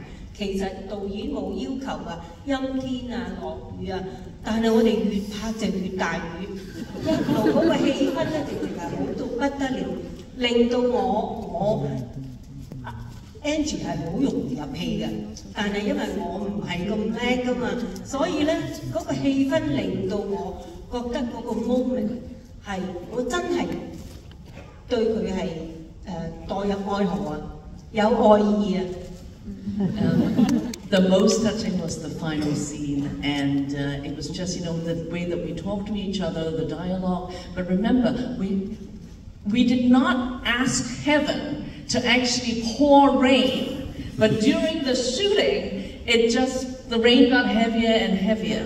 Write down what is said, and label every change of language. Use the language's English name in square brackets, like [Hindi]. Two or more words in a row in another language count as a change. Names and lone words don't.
[Cantonese] 其實導演冇要求啊，陰天啊、落雨啊，但係我哋越拍就越大雨，一路嗰個氣氛咧，直情係好到不得了，令到我。Angie 係好容易入戲嘅，但係因為我唔係咁叻噶嘛，所以咧嗰個氣氛令到我覺得嗰個 moment 係我真係對佢係代入愛河啊，有愛意啊。 [English] The most touching was the final scene, and it was just, the way that we talked to each other, the dialogue. But remember, we did not ask heaven to actually pour rain, but during the shooting, the rain got heavier and heavier.